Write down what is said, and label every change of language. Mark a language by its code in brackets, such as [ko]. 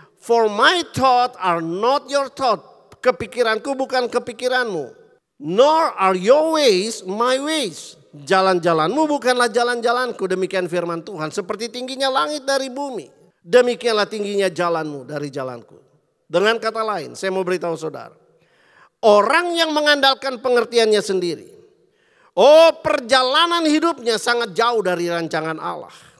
[en] For my thoughts are not your thought. [id] Kepikiranku bukan kepikiranmu. [en] Nor are your ways my ways. [id] Jalan-jalanmu bukanlah jalan-jalanku. Demikian firman Tuhan. Seperti tingginya langit dari bumi. Demikianlah tingginya jalanmu dari jalanku. Dengan kata lain, saya mau beritahu saudara. Orang yang mengandalkan pengertiannya sendiri. Oh, perjalanan hidupnya sangat jauh dari rancangan Allah.